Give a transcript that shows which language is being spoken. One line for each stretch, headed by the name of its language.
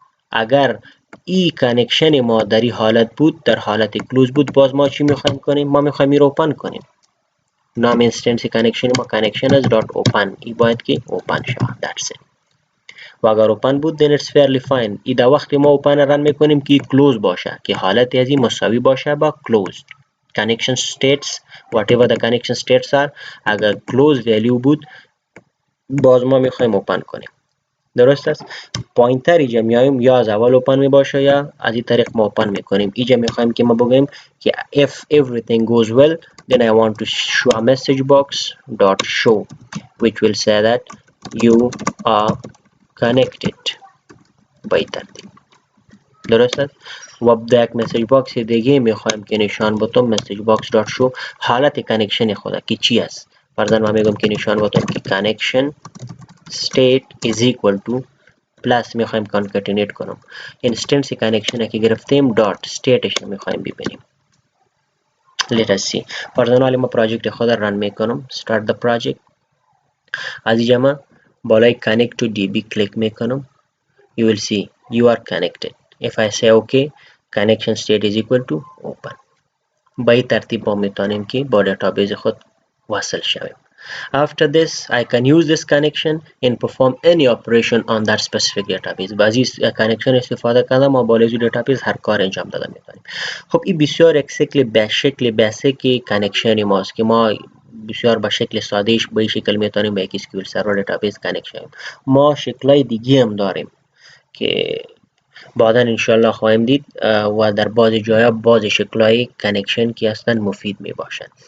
Persian: اگر این کانکشن ما در این حالت بود، در حالت کلوز بود، باز ما چی میخوایم کنیم؟ ما میخوایم این را اوپن کنیم. نام اینستنس کانکشن ما connection از dot open. این باید که اوپن شود.
English: That's it.
Persian: و اگر اوپن بود
English: then it's fairly fine.
Persian: ای در وقتی ما اوپن رن میکنیم که کلوز باشه، که حالت از این مساوی باشه با closed.
English: connection states whatever the connection states are،
Persian: اگر close value بود باز ما میخوایم اوپن کنیم. درست است. پوینتر اینجا میایم یا از اول اوپن می باشه یا از این طریق ما اوپن میکنیم. اینجا میخوایم که ما بگیم که
English: if everything goes well then I want to show a message box dot show which will say that you are connected
Persian: به ترتیب. درست است. و در یک مسیج باکس دیگه میخوایم که نشان بتم مسیج باکس دات شو حالت کانکشن خود که چی است. فرضاً ما میگم که نشان بتم که
English: connection state is equal to
Persian: پلاس میخوایم کانکتینیت کنم. اینستنس کانکشن که گرفتیم دات استیتش میخوایم ببینیم.
English: let us see.
Persian: فرضاً ما پراجکت خود رن میکنم.
English: start the project.
Persian: از اینجا ما بالای connect to db کلیک میکنم.
English: you will see you are connected. if I say okay, connection state is equal to open.
Persian: به این ترتیب ما میتونیم که با دیتابیس خود وصل شویم.
English: After this, I can use this connection and perform any operation on that specific database.
Persian: بازی کانکشن استفاده کردم ما با لیزو دیتابیس هر کار انجام داده میتونیم. خب این بسیار یک شکل بیسیک کانکشن ماست که ما بسیار به شکل سادهش به این شکل میتونیم به یک SQL سرور دیتابیس کانکت شویم. ما شکلای دیگه هم داریم که بعدا انشالله خواهیم دید و در بعض جایا بعض شکلهای کانکشن که هستند مفید می باشند.